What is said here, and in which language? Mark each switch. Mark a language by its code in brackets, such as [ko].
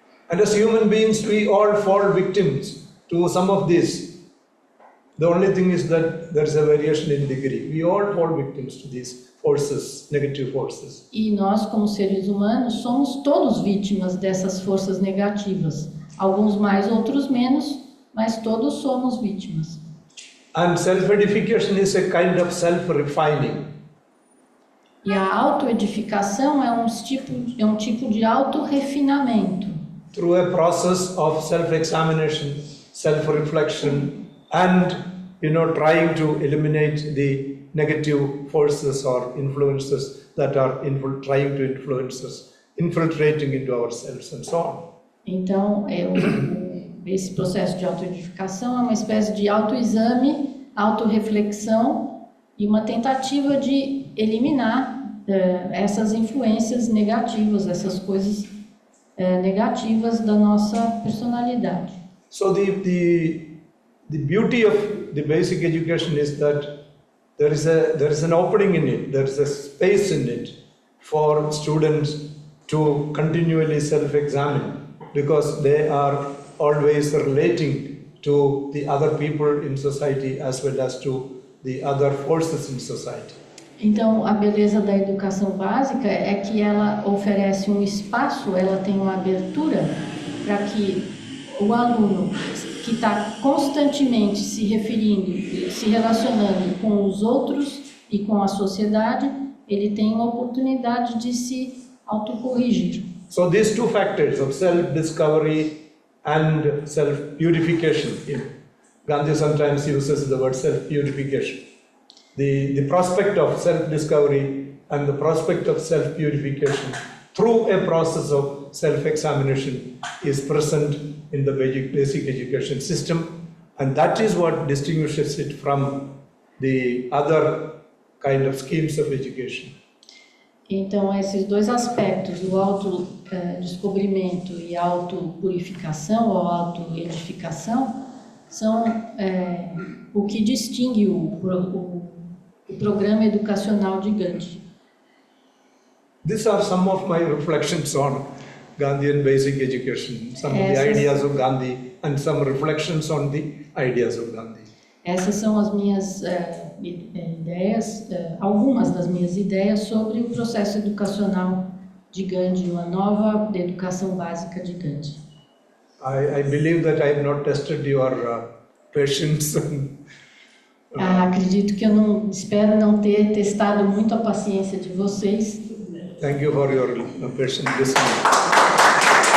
[en] And as human beings, we all fall victims to some of this. The only thing is that there's a variation in degree. We all fall victims to these forces, negative forces. [pt] E nós, como seres humanos, somos todos vítimas dessas forças negativas. Alguns mais, outros menos, mas todos somos vítimas. [en] And self-edification is a kind of self-refining. [pt] E a autoedificação é um tipo de autorrefinamento. [en] Through a process of self-examination, self-reflection, and trying to eliminate the negative forces or influences that are trying to influence us, infiltrating into ourselves and so on. [pt] Então, esse processo de autoedificação é uma espécie de autoexame, autorreflexão e uma tentativa de eliminar essas influências negativas, essas coisas negativas da nossa personalidade. [en] So the beauty of the basic education is that there is an opening in it, there is a space in it for students to continually self-examine, because they are always relating to the other people in society as well as to the other forces in society. [pt] Então, a beleza da educação básica é que ela oferece um espaço, ela tem uma abertura para que o aluno que está constantemente se referindo, se relacionando com os outros e com a sociedade, ele tem uma oportunidade de se autocorrigir. [en] So these two factors of self-discovery and self-purification. Gandhi sometimes uses the word self-purification. The prospect of self-discovery and the prospect of self-purification through a process of self-examination is present in the basic education system, and that is what distinguishes it from the other kind of schemes of education. [pt] Então, esses dois aspectos, o autodescobrimento e a autopurificação ou autoedificação, são o que distingue o programa educacional de Gandhi. [en] These are some of my reflections on Gandhian basic education, some of the ideas of Gandhi and some reflections on the ideas of Gandhi. [pt] Essas são as minhas ideias, algumas das minhas ideias sobre o processo educacional de Gandhi, uma nova educação básica de Gandhi. [en] I believe that I have not tested your patience. [pt] Acredito que espero não ter testado muito a paciência de vocês. [en] Thank you for your patient listening.